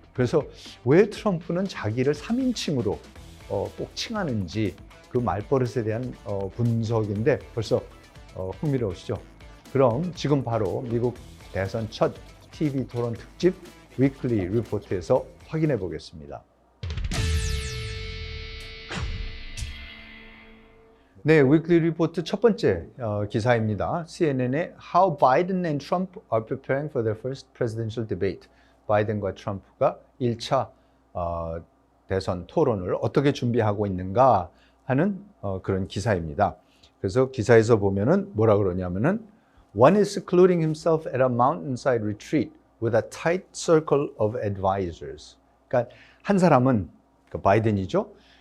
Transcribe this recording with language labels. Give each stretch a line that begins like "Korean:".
Korean: 그래서 왜 트럼프는 자기를 3인칭으로 꼭 칭하는지 그 말버릇에 대한 분석인데 벌써 흥미로우시죠? 그럼 지금 바로 미국 대선 첫 TV 토론 특집 위클리 리포트에서 확인해 보겠습니다. 네, 위클리 리포트 첫 번째 기사입니다.
English: CNN의 How Biden and Trump are preparing for their first presidential debate.
Korean: 바이든과 트럼프가 1차 대선 토론을 어떻게 준비하고 있는가 하는 그런 기사입니다. 그래서 기사에서 보면은 뭐라 그러냐면은
English: One is secluding himself at a mountainside retreat with a tight circle of advisors.
Korean: 그러니까 한 사람은 바이든이죠.